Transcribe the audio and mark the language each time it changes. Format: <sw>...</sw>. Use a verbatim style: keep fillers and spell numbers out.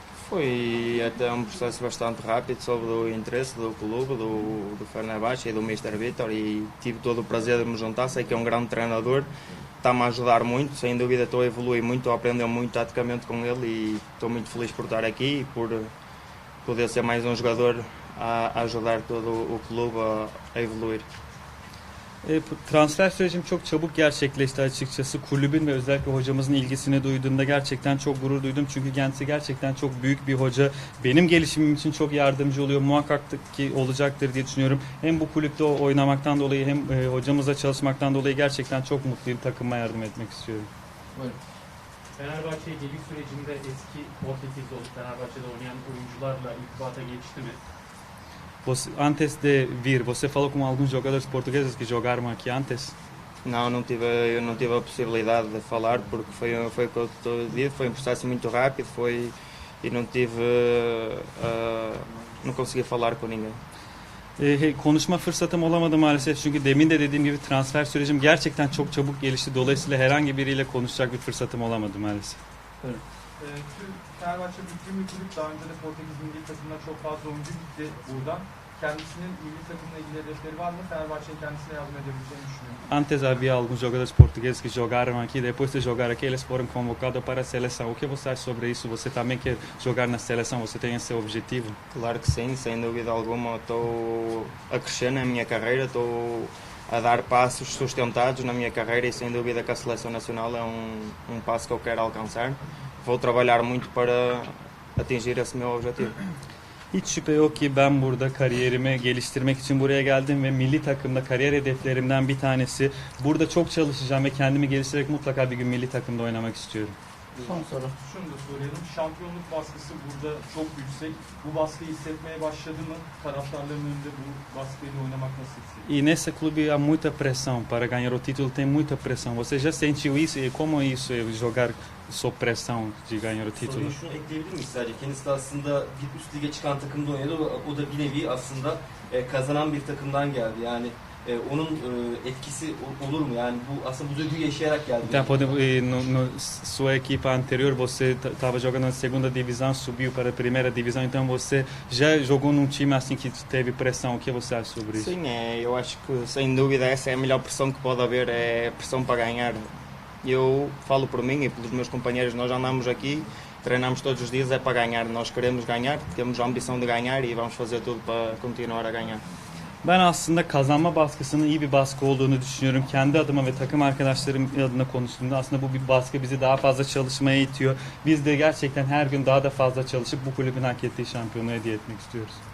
<pt>Foi até um processo bastante rápido, sob o interesse do clube, do, do Fenerbahçe e do mister Vitor, e tive todo o prazer de me juntar. Sei que é um grande treinador, está-me a ajudar muito, sem dúvida estou a evoluir muito, estou a aprender muito taticamente com ele e estou muito feliz por estar aqui e por poder ser mais um jogador a ajudar todo o clube a evoluir.</pt> <tr>Transfer sürecim çok çabuk gerçekleşti açıkçası. Kulübün ve özellikle hocamızın ilgisini duyduğumda gerçekten çok gurur duydum. Çünkü kendisi gerçekten çok büyük bir hoca. Benim gelişimim için çok yardımcı oluyor. Muhakkak ki olacaktır diye düşünüyorum. Hem bu kulüpte oynamaktan dolayı hem hocamızla çalışmaktan dolayı gerçekten çok mutluyum. Takıma yardım etmek istiyorum. Buyurun. Fenerbahçe'ye geliş sürecinde eski Portekizli olup Fenerbahçe'de oynayan oyuncularla irtibata geçti mi?</tr> <pt>Você, antes de vir, você falou com alguns jogadores portugueses que jogaram aqui antes? Não, não tive, eu não tive a possibilidade de falar porque foi, foi o que eu estou a dizer, foi um processo muito rápido foi, e não tive, uh, não consegui falar com ninguém.</pt> <tr>E, konuşma fırsatım olamadı maalesef çünkü demin de dediğim gibi transfer sürecim gerçekten çok çabuk gelişti. Dolayısıyla herhangi biriyle konuşacak bir fırsatım olamadı maalesef. Evet. Tüm Fenerbahçe bütün bir kulüp, daha önce de Portekiz milli takımına çok fazla oyuncu gitti buradan. Kendisinin milli takımla ilgili hedefleri var mı? Fenerbahçe'nin kendisine yardım edebileceğini düşünüyorum.</tr> <pt>Antes havia alguns jogadores portugueses que jogaram aqui, depois de jogar aqui eles foram convocados para a seleção. O que você acha sobre isso? Você também quer jogar na seleção? Você tem esse objetivo? Claro que sim, sem dúvida alguma. Estou a crescer na minha carreira, estou a dar passos sustentados na minha carreira e sem dúvida que a seleção nacional é um, um passo que eu quero alcançar. Vou trabalhar muito para atingir esse meu objetivo.</pt> <tr>Hiç şüphe yok ki ben burada kariyerimi geliştirmek için buraya geldim ve milli takımda kariyer hedeflerimden bir tanesi. Burada çok çalışacağım ve kendimi geliştirerek mutlaka bir gün milli takımda oynamak istiyorum. Son soru. Şunu da söyleyelim. Şampiyonluk baskısı burada çok yüksek. Bu baskıyı hissetmeye başladı mı? Taraftarların önünde bu baskıyla oynamak nasıl hissediyor?</tr> <pt>E nesse clube há muita pressão. Para ganhar o título tem muita pressão. Você já sentiu isso? E como é isso? Jogar sob pressão de ganhar o título?</pt> <tr>Soruyu şunu ekleyebilir miyiz sadece? Kendisi de aslında bir üst lige çıkan takımda oynadı. O da bir nevi aslında kazanan bir takımdan geldi. Yani Ee, onun e, etkisi olur mu? Yani bu aslında bu duyguyu yaşayarak geldi.</tr> <pt>Então podemos no, no sua equipa anterior você estava jogando na segunda divisão, subiu para a primeira divisão, então você já jogou num time assim que teve pressão. O que você acha sobre isso? Sim, é, eu acho que sem dúvida essa é a melhor pressão que pode haver, é a pressão para ganhar. Eu falo por mim e pelos meus companheiros, nós andamos aqui, treinamos todos os dias é para ganhar. Nós queremos ganhar, temos a ambição de ganhar e vamos fazer tudo para continuar a ganhar.</pt> <tr>Ben aslında kazanma baskısının iyi bir baskı olduğunu düşünüyorum. Kendi adıma ve takım arkadaşlarım adına konuştuğumda aslında bu bir baskı bizi daha fazla çalışmaya itiyor. Biz de gerçekten her gün daha da fazla çalışıp bu kulübün hak ettiği şampiyonluğu hediye etmek istiyoruz.</tr>